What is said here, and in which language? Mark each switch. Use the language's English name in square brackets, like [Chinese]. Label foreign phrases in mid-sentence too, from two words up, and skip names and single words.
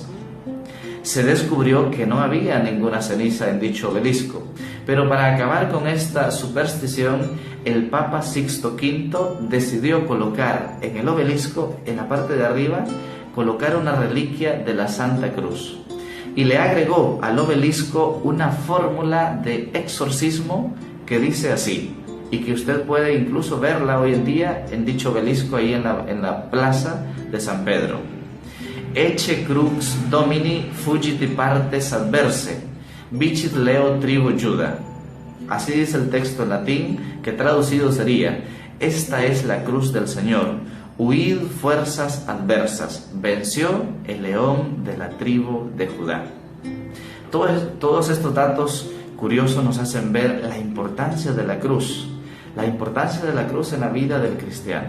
[Spanish] Se descubrió que no había ninguna ceniza en dicho obelisco, pero para acabar con esta superstición, el Papa Sixto V decidió colocar en el obelisco, en la parte de arriba, colocar una reliquia de la Santa Cruz. Y le agregó al obelisco una fórmula de exorcismo que dice así, y que usted puede incluso verla hoy en día en dicho obelisco ahí en la plaza de San Pedro. [Latin] Ecce crux Domini fugit partes adverse, vicit leo tribu Juda. [Spanish] Así dice el texto en latín, que traducido sería: esta es la cruz del Señor, huid fuerzas adversas, venció el león de la tribu de Judá. Todos estos datos curiosos nos hacen ver la importancia de la cruz en la vida del cristiano.